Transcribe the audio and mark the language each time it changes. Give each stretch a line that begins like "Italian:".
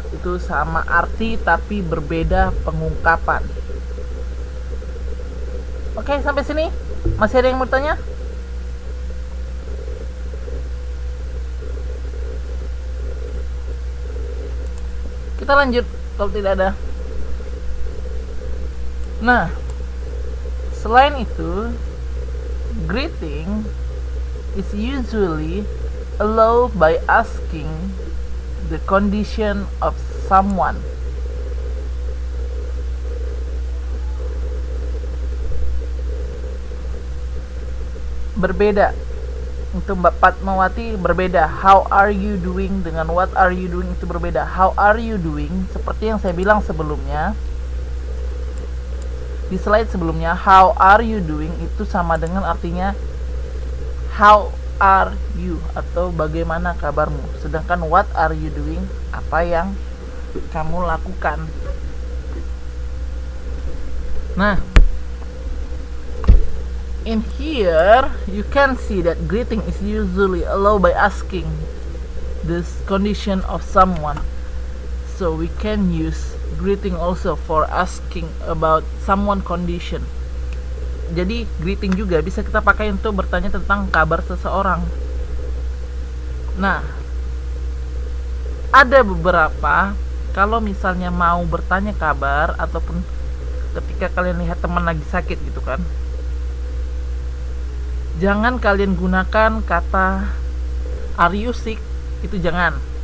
Indonesian: Itu sama arti tapi berbeda pengungkapan. Oke, sampai sini. Masih ada yang mau tanya? Kita lanjut kalau tidak ada. Nah, selain itu,
English: greeting is usually allowed by asking the condition of someone.
Indonesian: Berbeda. Untuk Mbak Fatmawati berbeda.
English: How are you doing
Indonesian: dengan
English: what are you doing
Indonesian: itu berbeda.
English: How are you doing,
Indonesian: seperti yang saya bilang sebelumnya di slide sebelumnya,
English: how are you
Indonesian: doing itu sama dengan artinya how are you atau bagaimana kabarmu. Sedangkan
English: what are you doing,
Indonesian: apa yang kamu lakukan.
English: Nah, in here you can see that greeting is usually allowed by asking this condition of someone, so we can use greeting also for asking about someone condition.
Indonesian: Jadi greeting juga bisa kita pakai untuk bertanya tentang kabar seseorang. Nah, ada beberapa, kalau misalnya mau bertanya kabar ataupun ketika kalian lihat teman lagi sakit gitu kan, jangan kalian gunakan kata
English: are you sick,
Indonesian: itu jangan.